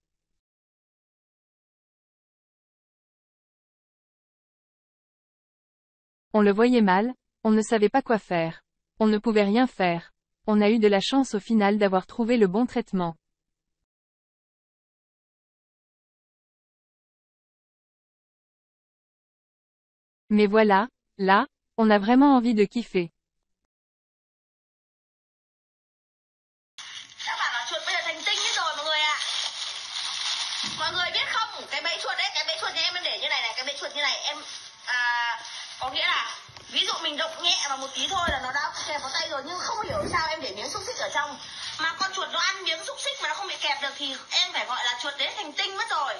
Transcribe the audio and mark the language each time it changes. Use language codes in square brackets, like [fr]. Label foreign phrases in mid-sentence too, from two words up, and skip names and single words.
[fr] On le voyait mal, on ne savait pas quoi faire. On ne pouvait rien faire. On a eu de la chance au final d'avoir trouvé le bon traitement. Mais voilà, là, on a vraiment envie de kiffer. [vi] Các bạn là chuột bây giờ thành tinh hết rồi mọi người ạ. Mọi người biết không, cái bẫy chuột đấy, cái bẫy chuột nhà em để như này này, cái bẫy chuột như này em có nghĩa là ví dụ mình động nhẹ vào một tí thôi là nó đã kẹp vào tay rồi, nhưng không hiểu sao em để miếng xúc xích ở trong mà con chuột nó ăn miếng xúc xích mà nó không bị kẹp được thì em phải gọi là chuột đấy thành tinh mất rồi.